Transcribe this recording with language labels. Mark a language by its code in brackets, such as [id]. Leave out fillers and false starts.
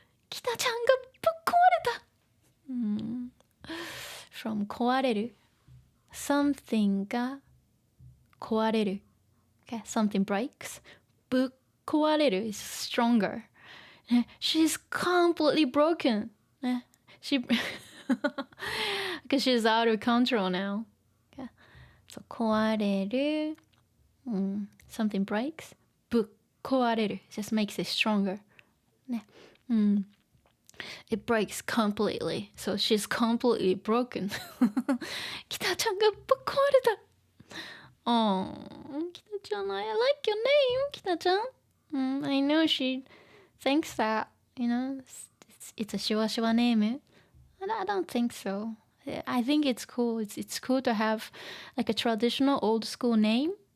[ja] 北ちゃんがぶっ壊れた。 [en] from 壊れる。 [ja] something が壊れる。 [en] Okay, something breaks. ぶっ壊れる is stronger. She's completely broken. She because she's out of control now. Okay. So 壊れる。something breaks. ぶっ壊れる just makes it stronger. ね。It breaks completely. So she's completely broken. [ja] 北ちゃんがぶっ壊れた。 [en] Oh, 北ちゃん, I like your name, 北ちゃん. I know she thinks that, it's a しわしわネーム. I don't think so. I think it's cool. It's cool to have like a traditional old school name.